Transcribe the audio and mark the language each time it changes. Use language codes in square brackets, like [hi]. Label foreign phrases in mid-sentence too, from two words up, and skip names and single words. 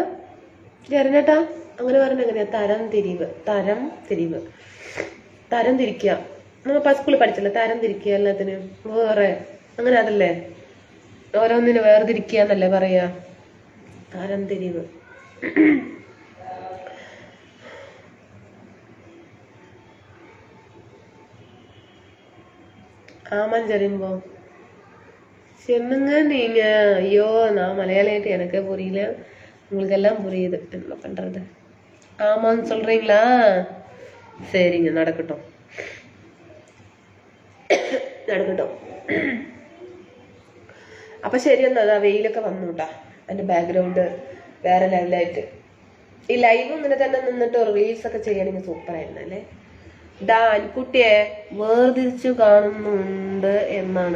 [ml] ജെറിനേട്ടാ, അങ്ങനെ പറഞ്ഞ എങ്ങനെയാ? തരം തിരിവ്. തരം തിരിവ്, തരം തിരിക്കുക. നമ്മൾ സ്കൂളിൽ പഠിച്ചല്ലേ, തരം തിരിക്കുക. എല്ലാത്തിനും വേറെ, അങ്ങനെ അതല്ലേ? ഓരോന്നിനും വേർതിരിക്കുക എന്നല്ലേ പറയാ? തരം തിരിവ്. [ta] ஆமாம் ஜெரின்போ. சென்னுங்க நீங்க. ஐயோ, நான் மலையாளியாட்டு எனக்கே புரியல, உங்களுக்கு எல்லாம் புரியுது. என்ன பண்றது? ஆமான்னு சொல்றீங்களா? சரிங்க, நடக்கட்டும் നടക്കട്ടോ. [ml] അപ്പൊ ശരി എന്നാ. അതാ വെയിലൊക്കെ വന്നുട്ടാ. അതിന്റെ ബാക്ക്ഗ്രൗണ്ട് വേറെ ലെവലായിട്ട്. ഈ ലൈവ് ഇങ്ങനെ തന്നെ നിന്നിട്ട് റീൽസ് ഒക്കെ ചെയ്യണമെങ്കിൽ സൂപ്പർ ആയിരുന്നു അല്ലേ? അൻകുട്ടിയെ വേർതിരിച്ചു കാണുന്നുണ്ട് എന്നാണ്.